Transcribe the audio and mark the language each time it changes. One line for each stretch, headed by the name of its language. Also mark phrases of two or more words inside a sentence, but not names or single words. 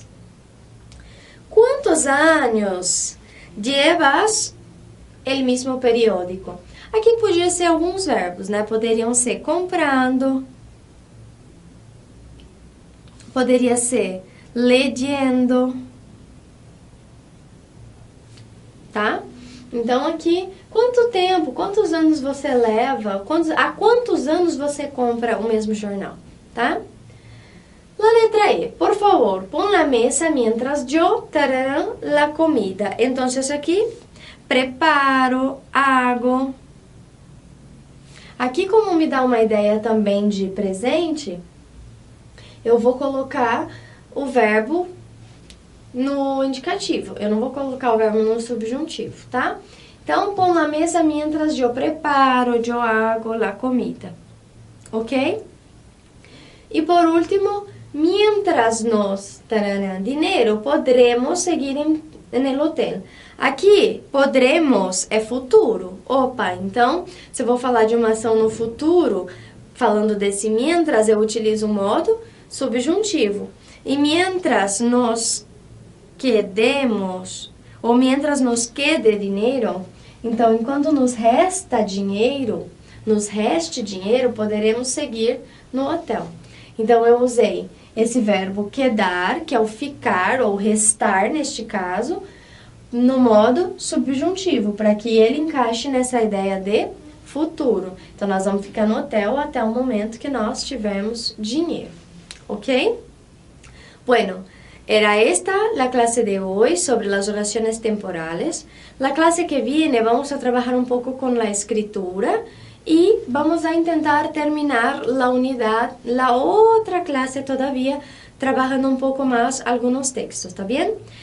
Portuguese: Quantos anos
Spanish: llevas el mismo periódico?
Portuguese: Aqui podia ser alguns verbos, né? Poderiam ser comprando, poderia ser leyendo, tá? Então, aqui, quanto tempo, quantos anos você leva, há quantos anos você compra o mesmo jornal, tá?
Spanish: La letra E, por favor, pon la mesa mientras yo tararán la comida. Entonces, aqui, preparo, hago.
Portuguese: Aqui, como me dá uma ideia também de presente, eu vou colocar o verbo no indicativo. Eu não vou colocar o verbo no subjuntivo, tá? Então,
Spanish: pon la mesa mientras yo preparo, yo hago la comida. ¿Ok? E por último, mientras nos darán dinero, podremos seguir en el hotel.
Portuguese: Aqui, podremos é futuro. Opa, então, se eu vou falar de uma ação no futuro, falando desse mientras, eu utilizo o modo subjuntivo. E
Spanish: mientras nos quedemos,
Portuguese: ou
Spanish: mientras nos quede
Portuguese: dinheiro, então, enquanto nos resta dinheiro, nos reste dinheiro, poderemos seguir no hotel. Então, eu usei esse verbo quedar, que é o ficar ou restar, neste caso, no modo subjuntivo, para que ele encaixe nessa ideia de futuro. Então, nós vamos ficar no hotel até o momento que nós tivermos dinheiro, ¿ok?
Spanish: Bueno, era esta la clase de hoy sobre las oraciones temporales. La clase que viene vamos a trabajar un poco con la escritura y vamos a intentar terminar la unidad, la otra clase todavía, trabajando un poco más algunos textos, ¿está bien?